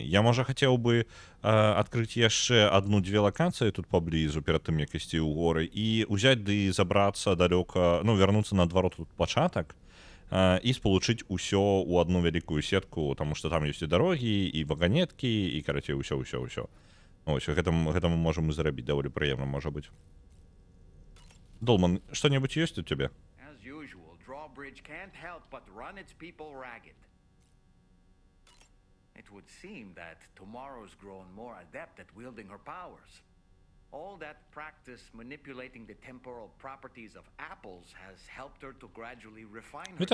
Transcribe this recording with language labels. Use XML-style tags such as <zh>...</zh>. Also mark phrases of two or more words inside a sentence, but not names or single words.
<be>Я, можа, хацеў бы адкрыць яшчэ адну-дзве лакацыі тут паблізу перад тым, як ісці ў горы, і ўзяць ды забрацца далёка, ну, вярнуцца наадварот тут пачатак, і спалучыць усё ў одну вялікую сетку, таму што там ёсць і дарогі, і ваганеткі, і, карацей, усё. Ось, гэта мы можам і зрабіць, даволі прыемна, можа быць. Долман, што-небудзь ёсць у цябе?</be> <en>As usual, Drawbridge can't help but run its people ragged. It would seem that Tomorrow's grown more adept at wielding her powers. All that practice manipulating the temporal properties of apples has helped her to gradually refine her.</en>